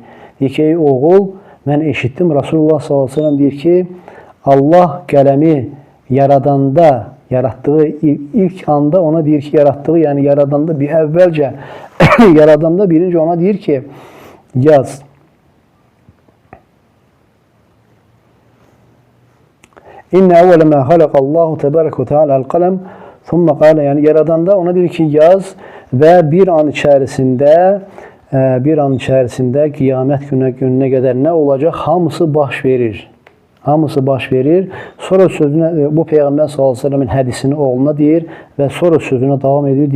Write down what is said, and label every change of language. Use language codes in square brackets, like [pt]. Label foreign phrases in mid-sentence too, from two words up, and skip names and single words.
[az] Deyir ki, ey oğul, mən eşitdim. Resulullah [ar] صلى الله عليه وسلم [az] deyir ki, Allah qələmi yarattığı ilk anda ona deyir ki, yəni yaradanda bir əvvəlcə yaradanda birinci ona deyir ki, yaz. [ar] إن أول ما خلق الله تبارك وتعالى القلم ثم قال, [az] yəni yaradanda ona deyir ki, yaz və bir an içərisində qiyamət gününə qədər nə olacaq? Hamısı baş verir. Hamısı baş verir. Sonra sözünə, bu Peyğəmbər [ar] صلى الله عليه وسلم [az] hədisini oğluna deyir və sonra sözünə davam edir.